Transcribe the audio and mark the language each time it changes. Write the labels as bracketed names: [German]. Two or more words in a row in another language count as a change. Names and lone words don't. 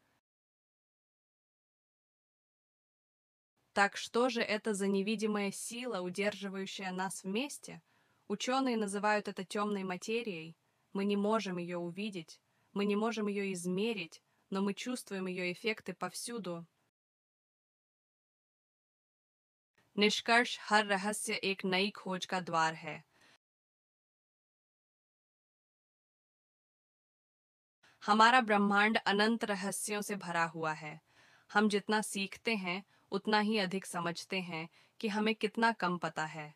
[Russian] Так что же это за невидимая сила, удерживающая нас вместе? Ученые называют это темной материей. Мы не можем ее увидеть, мы не можем ее измерить, но мы чувствуем ее эффекты повсюду. [Hindi] निष्कर्ष, हर रहस्य एक नई खोज का द्वार है। हमारा ब्रह्मांड अनंत रहस्यों से भरा हुआ है। हम जितना सीखते हैं उतना ही अधिक समझते हैं कि हमें कितना कम पता है।